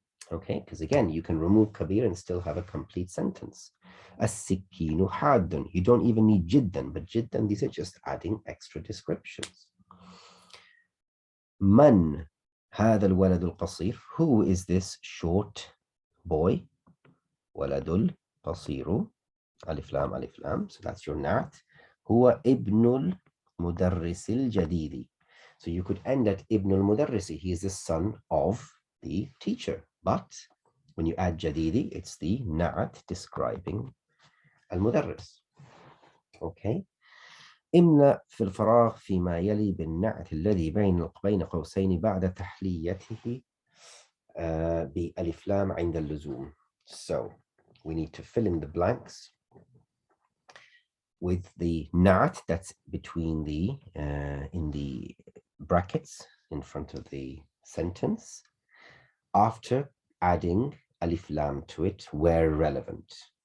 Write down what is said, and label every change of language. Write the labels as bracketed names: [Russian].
[English] Okay, because again, you can remove kabir and still have a complete sentence. [Arabic] As-sikkinu haddun. [English] You don't even need jiddan, but jiddan, these are just adding extra descriptions. [Arabic] Man هذا الولد القصير. [English] Who is this short boy? [Arabic] ولد القصير. ألف لام ألف لام. [English] So that's your na'at. [Arabic] هو ابن المدرس الجديد. [English] So you could end at [Arabic] ibn al-mudarrisi. [English] He is the son of the teacher. But when you add jadidi, it's the na'at describing al-mudarris. Okay. [Arabic] املأ في الفراغ فيما يلي بالنعت الذي بين قوسين بعد تحليته بألف لام عند اللزوم. [English] So we need to fill in the blanks with the na'at that's between the in the brackets in front of the sentence, after adding alif lam to it where relevant.